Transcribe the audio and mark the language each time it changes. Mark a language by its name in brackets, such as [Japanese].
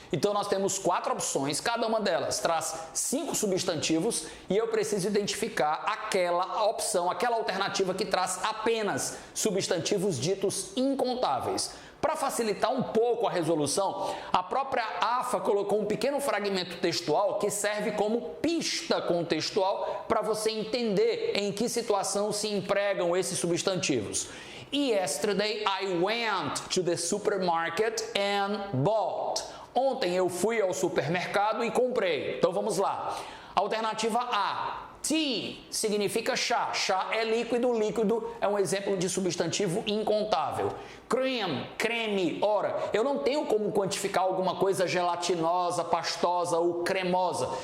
[Portuguese] Então nós temos 4 opções, cada uma delas traz 5 substantivos e eu preciso identificar aquela opção, aquela alternativa que traz apenas substantivos ditos incontáveis. Para facilitar um pouco a resolução, a própria AFA colocou um pequeno fragmento textual que serve como pista contextual para você entender em que situação se empregam esses substantivos. [English] Yesterday I went to the supermarket and bought. [Portuguese] Ontem eu fui ao supermercado e comprei. Então vamos lá. Alternativa A. Tea significa chá. Chá é líquido, líquido é um exemplo de substantivo incontável. Cream, creme. Ora, eu não tenho como quantificar alguma coisa gelatinosa, pastosa ou cremosa.